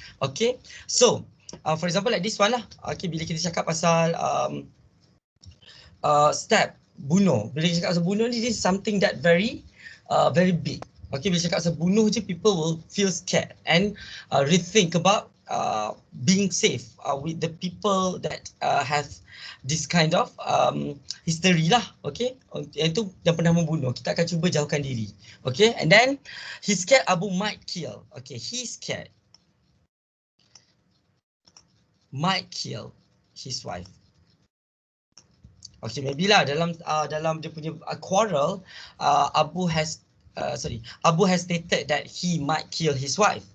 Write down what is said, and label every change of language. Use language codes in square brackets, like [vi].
[en] Okay, so for example like this one lah. Okay, [ms] bila kita cakap pasal step bunuh. Bila cakap pasal bunuh ni, [en] this is something that very big. Okay, [ms] bila cakap pasal bunuh je, [en] people will feel scared and rethink about being safe with the people that have this kind of history lah. [ms] Okay, itu yang pernah membunuh. Kita akan cuba jauhkan diri. [en] Okay, and then he scared Abu might kill. Okay, he scared might kill his wife. Okay, maybe lah [ms] dalam dia punya [en] quarrel, Abu has stated that he might kill his wife.